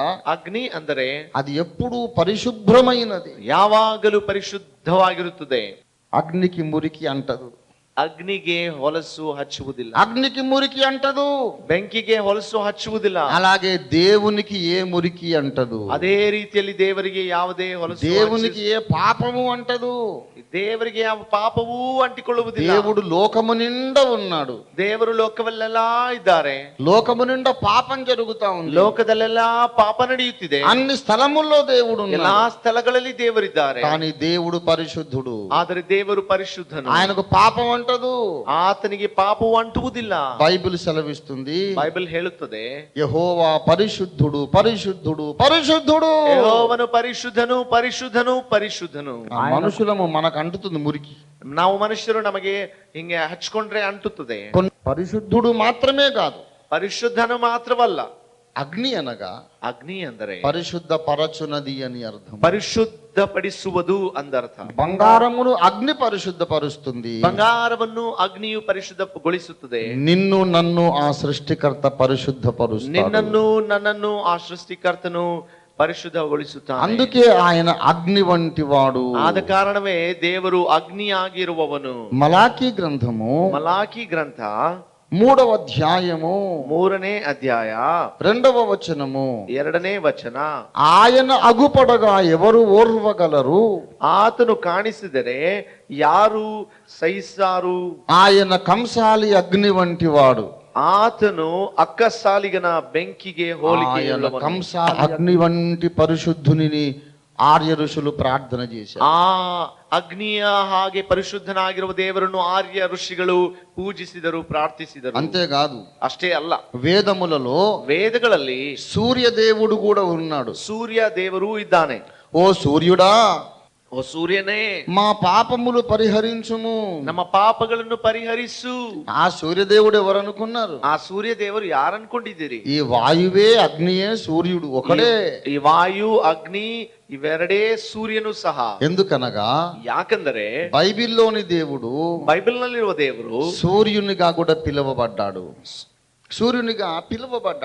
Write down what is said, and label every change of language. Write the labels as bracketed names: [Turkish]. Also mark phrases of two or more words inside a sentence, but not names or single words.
[Kannada] ಅಗ್ನಿ ಅಂದರೆ [Telugu] అది ఎప్పుడూ పరిశుభ్రమైనది, [Kannada] ಯಾವಾಗಲೂ ಪರಿಶುದ್ಧವಾಗಿರುತ್ತದೆ. [Telugu] అగ్నికి మురికి అంటదు. [Kannada] ಅಗ್ನಿಗೆ ಹೊಲಸು ಹಚ್ಚುವುದಿಲ್ಲ. [Telugu] అగ్నికి మురికి అంటదు, [Kannada] ಬೆಂಕಿಗೆ ಹೊಲಸು ಹಚ್ಚುವುದಿಲ್ಲ. [Telugu] అలాగే దేవునికి ఏ మురికి అంటదు. [Kannada] ಅದೇ ರೀತಿಯಲ್ಲಿ ದೇವರಿಗೆ ಯಾವುದೇ ಹೊಲಸು, [Telugu] దేవునికి ఏ పాపము అంటదు. [Kannada] ದೇವರಿಗೆ ಯಾವ ಪಾಪವೂ ಅಂಟಿಕೊಳ್ಳುವುದಿಲ್ಲ. [Telugu] దేవుడు లోకము నిండా ఉన్నాడు. [Kannada] ದೇವರು ಲೋಕವಲ್ಲೆಲ್ಲ ಇದ್ದಾರೆ. [Telugu] లోకము నిండా పాపం జరుగుతా ఉంది. [Kannada] ಲೋಕದಲ್ಲೆಲ್ಲ ಪಾಪ ನಡೆಯುತ್ತಿದೆ. [Telugu] అన్ని స్థలముల్లో దేవుడు [Kannada] ಎಲ್ಲಾ [Telugu] ఉన్నాడు. [Kannada] ಸ್ಥಳಗಳಲ್ಲಿ ದೇವರಿದ್ದಾರೆ. [Telugu] కానీ దేవుడు పరిశుద్ధుడు. [Kannada] ಆದರೆ ದೇವರು ಪರಿಶುದ್ಧನು. [Telugu] ఆయనకు పాపం అంటదు. [Kannada] ಆತನಿಗೆ ಪಾಪವು ಅಂಟುವುದಿಲ್ಲ. [Telugu] బైబిల్ సెలవిస్తుంది, [Kannada] ಬೈಬಲ್ ಹೇಳುತ್ತದೆ, [Telugu] యెహోవా పరిశుద్ధుడు పరిశుద్ధుడు పరిశుద్ధుడు. [Kannada] ಯೆಹೋವನು ಪರಿಶುದ್ಧನು ಪರಿಶುದ್ಧನು ಪರಿಶುದ್ಧನು. [Telugu] మనుషులము మనకు అంటుతుంది మురికి. [Kannada] ನಾವು ಮನುಷ್ಯರು ನಮಗೆ ಹಿಂಗೆ ಹಚ್ಕೊಂಡ್ರೆ ಅಂಟುತ್ತದೆ. [Telugu] పరిశుద్ధుడు మాత్రమే కాదు, [Kannada] ಪರಿಶುದ್ಧನು ಮಾತ್ರವಲ್ಲ. [Telugu] అగ్ని అనగా [Kannada] ಅಗ್ನಿ ಅಂದರೆ [Telugu] పరిశుద్ధ పరచునది అని అర్థం. [Kannada] ಪರಿಶುದ್ಧಪಡಿಸುವುದು ಅಂದರ್ಥ. [Telugu] బంగారమును అగ్ని పరిశుద్ధపరుస్తుంది. [Kannada] ಬಂಗಾರವನ್ನು ಅಗ್ನಿಯು ಪರಿಶುದ್ಧಗೊಳಿಸುತ್ತದೆ. [Telugu] నిన్ను నన్ను ఆ సృష్టికర్త పరిశుద్ధపరుస్తాడు. [Kannada] ನಿನ್ನನ್ನು ನನ್ನನ್ನು ಆ ಸೃಷ್ಟಿಕರ್ತನು ಪರಿಶುದ್ಧಗೊಳಿಸುತ್ತಾನೆ. [Telugu] అందుకే ఆయన అగ్ని వంటి వాడు. [Kannada] ಆದ ಕಾರಣವೇ ದೇವರು ಅಗ್ನಿಯಾಗಿರುವವನು. [Telugu] మలాకీ గ్రంథము [Kannada] ಮಲಾಕಿ ಗ್ರಂಥ [Telugu] 3వ అధ్యాయము [Kannada] 3ನೇ ಅಧ್ಯಾಯ [Telugu] 2వ వచనము [Kannada] 2ನೇ ವಚನ. [Telugu] ఆయన అగుపడగా ఎవరు ఓర్వగలరు? [Kannada] ಆತನು ಕಾಣಿಸಿದರೆ ಯಾರು ಸಹಿಸಾರು? [Telugu] ఆయన కంసాలి అగ్ని వంటి వాడు. [Kannada] ಆತನು ಅಕ್ಕಸಾಲಿಗನ ಬೆಂಕಿಗೆ ಹೋಲಿಕೆ. [Telugu] కంస అగ్ని వంటి పరిశుద్ధుని ఆర్య ఋషులు ప్రార్థన చేశారు. [Kannada] ಆ ಅಗ್ನಿಯ ಹಾಗೆ ಪರಿಶುದ್ಧನಾಗಿರುವ ದೇವರನ್ನು ಆರ್ಯ ಋಷಿಗಳು ಪೂಜಿಸಿದರು, ಪ್ರಾರ್ಥಿಸಿದರು. [Telugu] అంతేకాదు, [Kannada] ಅಷ್ಟೇ ಅಲ್ಲ, [Telugu] వేదములలో [Kannada] ವೇದಗಳಲ್ಲಿ [Telugu] సూర్య దేవుడు కూడా ఉన్నాడు. [Kannada] ಸೂರ್ಯ ದೇವರು ಇದ್ದಾನೆ. [Telugu] ఓ సూర్యుడా, [Kannada] ಓ ಸೂರ್ಯನೇ, [Telugu] మా పాపములు పరిహరించుము. [Kannada] ನಮ್ಮ ಪಾಪಗಳನ್ನು ಪರಿಹರಿಸು. [Telugu] ఆ సూర్యదేవుడు ఎవరు అనుకున్నారు? [Kannada] ಆ ಸೂರ್ಯ ದೇವರು ಯಾರು ಅನ್ಕೊಂಡಿದ್ದೀರಿ? [Telugu] ఈ వాయువే అగ్నియే సూర్యుడు ఒకడే. [Kannada] ಈ ವಾಯು ಅಗ್ನಿ ಇವೆರಡೇ ಸೂರ್ಯನು ಸಹ. [Telugu] ఎందుకనగా [Kannada] ಯಾಕಂದರೆ [Telugu] బైబిల్లోని దేవుడు [Kannada] ಬೈಬಲ್ ನಲ್ಲಿರುವ ದೇವರು [Telugu] సూర్యునిగా కూడా పిలువబడ్డాడు. సూర్యునిగా పిలువబడ్డాడు.